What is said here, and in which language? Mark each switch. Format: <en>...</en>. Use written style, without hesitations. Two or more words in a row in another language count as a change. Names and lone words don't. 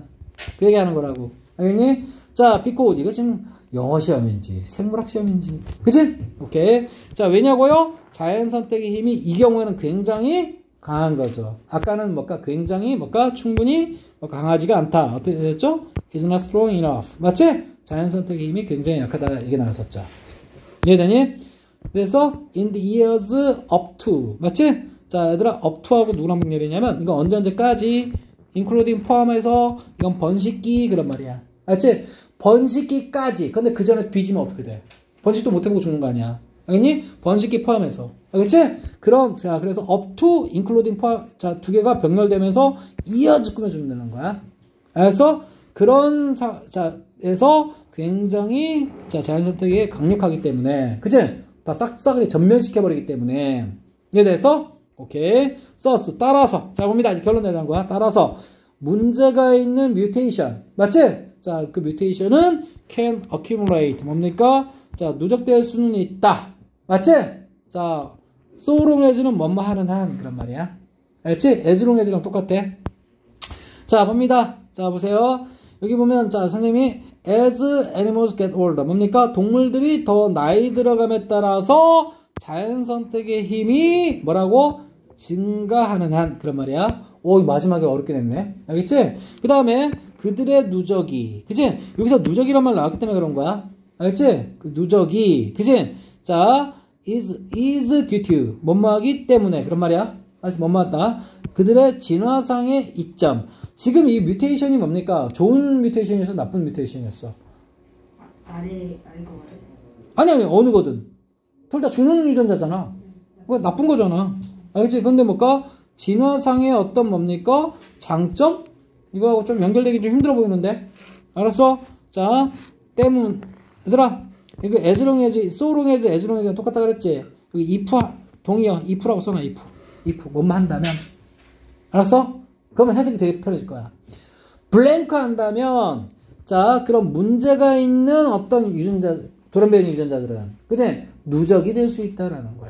<ko>그 얘기하는 거라고. 알겠니? 자, because 이거 지금 영어 시험인지 생물학 시험인지, 그치? 오케이. 자, 왜냐고요? 자연 선택의 힘이 이 경우에는 굉장히 강한 거죠. 아까는 뭔가 굉장히 뭔가 충분히 강하지가 않다. 어떻게 됐죠?</ko> <en>is not strong enough.</en> <ko>맞지? 자연 선택의 힘이 굉장히 약하다. 이게 나왔었죠. 이해되니? 그래서</ko> <en>in the years up to.</en> <ko>맞지? 자, 얘들아,</ko> <en>up to</en> <ko>하고 누구랑 분열이냐면 이건 언제까지 including 포함해서 이건 번식기 그런 말이야. 알지? 번식기까지. 근데 그 전에 뒤지면 어떻게 돼? 번식도 못 해보고 죽는 거 아니야. 알겠니? 번식기 포함해서. 알겠지? 자, 그래서</ko> <en>up to including</en> <ko>포함, 자, 두 개가 병렬되면서 이어지 꾸며주면 되는 거야. 그래서 그런 에서 굉장히, 자, 자연 선택이 강력하기 때문에, 그치? 다 싹싹이 전면시켜버리기 때문에. 이에 대해서, 오케이. 써스, 따라서. 자, 봅니다. 이제 결론 내는 거야. 따라서. 문제가 있는 뮤테이션. 맞지? 자, 그 뮤테이션은</ko> <en>can accumulate.</en> <ko>뭡니까? 자, 누적될 수는 있다. 맞지? 자,</ko> <en>so long as</en> <ko>는 뭐뭐 하는 한. 그런 말이야. 알지?</ko> <en>as long as</en> <ko>랑 똑같아. 자, 봅니다. 자, 보세요. 여기 보면, 자, 선생님이</ko> <en>as animals get older.</en> <ko>뭡니까? 동물들이 더 나이 들어감에 따라서 자연 선택의 힘이 뭐라고? 증가하는 한. 그런 말이야. 오, 마지막에 어렵게 냈네. 알겠지? 그 다음에 그들의 누적이. 그치? 여기서 누적이란 말 나왔기 때문에 그런 거야. 알겠지? 그 누적이. 그치? 자,</ko> <en>is due to.</en> <ko>뭐뭐하기 때문에. 그런 말이야. 알지? 뭐뭐하다. 그들의 진화상의 이점. 지금 이 뮤테이션이 뭡니까? 좋은 뮤테이션이었어? 나쁜 뮤테이션이었어? 아래 거 아니, 어느 거든. 둘 다 죽는 유전자잖아. 그거 나쁜 거잖아. 알겠지? 근데 뭘까? 진화상의 어떤 뭡니까? 장점? 이거하고 좀 연결되기 좀 힘들어 보이는데? 알았어? 자, 얘들아, 이거</ko> <en>as long as, so long as, as long as</en> <ko>랑 똑같다 그랬지? 여기 if, 동의어, if라고 써놔, if. 뭐만 한다면. 알았어? 그러면 해석이 되게 편해질 거야. 블랭크 한다면, 자, 그럼 문제가 있는 어떤 유전자, 돌연변이 유전자들은, 그치? 누적이 될 수 있다라는 거야.</ko>